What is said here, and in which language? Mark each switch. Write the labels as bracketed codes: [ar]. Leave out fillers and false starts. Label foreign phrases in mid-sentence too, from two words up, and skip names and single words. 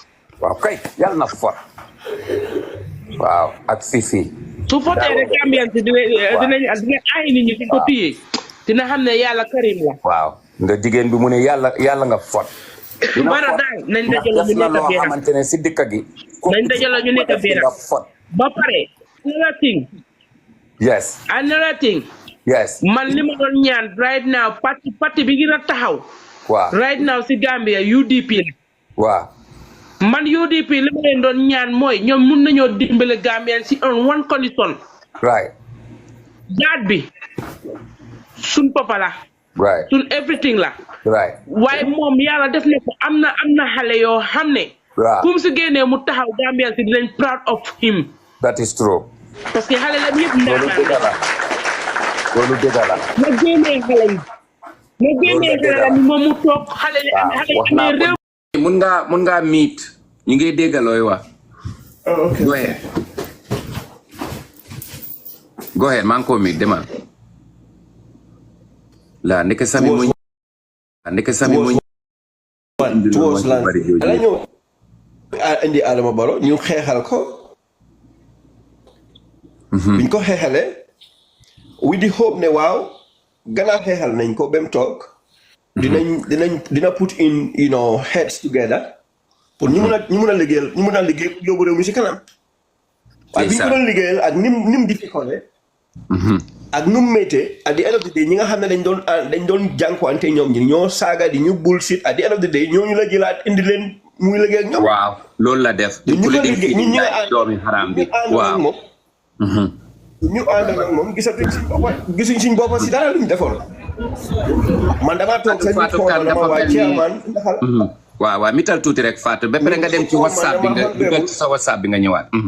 [wo] waaw kay yal na fot waaw ak fifi su fotee rek Gambian si dinañ ay nit ñi si ko téye dina xam ne yàlla karim la waaw nga jigéen bi mu ne yàlla nga fot bara daal nañ dajaloo ñu nekk benn xamante ne si dëkk gi nañ dajaloo ñu nekk benn ba pare [en] another thing yes [wo] man li ma doon ñaan [en] right now [wo] parti bi gën a taxaw waaw [en] right now [wo] si Gambia UDP la waaw man UDP li ma leen doon ñaan mooy ñoom mun nañoo dimbale Gambian si [en] one condition right [wo] jaat bi suñ papa la [en] right [wo] suñ everything la [en] right [wo] waaye moom yàlla def na ko am na xale yoo xam ne kum si génnee mu taxaw Gambian si dinañ [en] proud of him that is true [fr] parce que [wo] xale la ñëpp ndaanaan loolu dëgg la ma génnee xale yi moom mu toog xale yi amee réew mun ngaa miit ñu ngi dégg looy wax [en] go ahead [wo] maa ngi ko miit demal la ndeke sami mu towards land ala ñëw indi Adama Barrow ñu xeexal ko biñ ko xeexalee [en] with the hope [wo] ne waaw gannaaw xeexal nañ ko ba mu toog dina [en] put in heads together [wo] pour ñu mun a liggéeyal yóbbu réew mi si kanam waaye bi ñu ko doon liggéeyal ak nim difficile ak nu mu méttee [en] at the end of the day [wo] ñi nga xam ne dañ doon jànkuwante ñoom ñi ñoo saaga di ñu bullshit [en] at the end of the day [wo] ñooñu la jëlaat indi leen muy liggéey ak ñoom. waaw loolu la def. ñi doomi xaraam bi waaw. ñu ànd ak moom gisuñ suñ bopp si dara luñ defoon. man damaa toog sa nit xool dama waa chairman waaw waaw mital tuuti rek Fatou ba pare nga dem ci WhatsApp bi nga dugal ci sa WhatsApp bi nga ñëwaat.